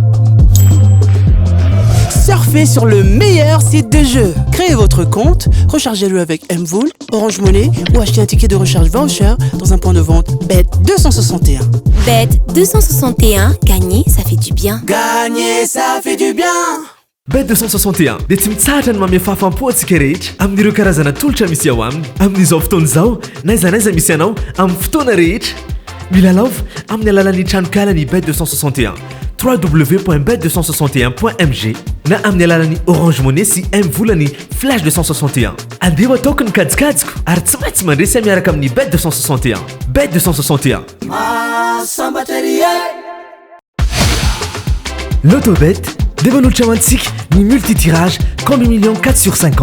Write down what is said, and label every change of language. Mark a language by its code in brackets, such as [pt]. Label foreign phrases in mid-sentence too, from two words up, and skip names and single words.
[fr] Surfez sur le meilleur site de jeu. Créez votre compte, rechargez-le avec Mvoul, Orange Money ou achetez un ticket de recharge voucher dans un point de vente Bet261. Bet261, gagner, ça fait du bien. Gagner, ça fait du bien. [mg] Bet261 dia tsy mitsahatra ny mamia fahafam-poantsika rehetra amin'ireo karazana tolotra misy ao aminy amin'izao fotoana izao naizanaiza misy anao amin'ny fotoana rehetra milalaova amin'ny alalan'ny tranokalany Bet261 www.bet261.mg na amin'ny alalan'ny Orange Money sy M-volany Flash 261 andeha ataoko ny kajikajiko ary tsy maintsy mandresy miaraka amin'ny Bet261 Bet261 Lotobet dia manolotra mantsika ny [fr] multitirage comme million [mg] 4/50